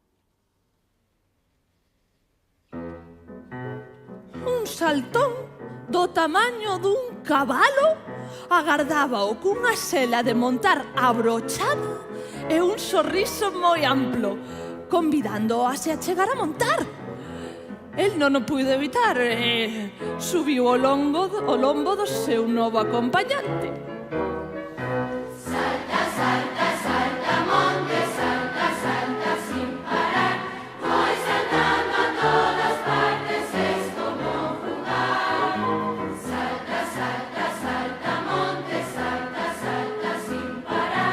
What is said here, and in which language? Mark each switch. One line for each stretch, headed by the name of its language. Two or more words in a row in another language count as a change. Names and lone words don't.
Galician: Un saltón do tamaño dun cabalo agardábao cunha sela de montar abrochada e un sorriso moi amplo, convidando a se achegar a montar. El non o puido evitar e subiu ao lombo do seu novo acompañante.
Spanish: Salta, salta, salta, monte, salta, salta sin parar. Voy saltando a todas partes, es como jugar. Salta, salta, salta, monte, salta, salta sin parar.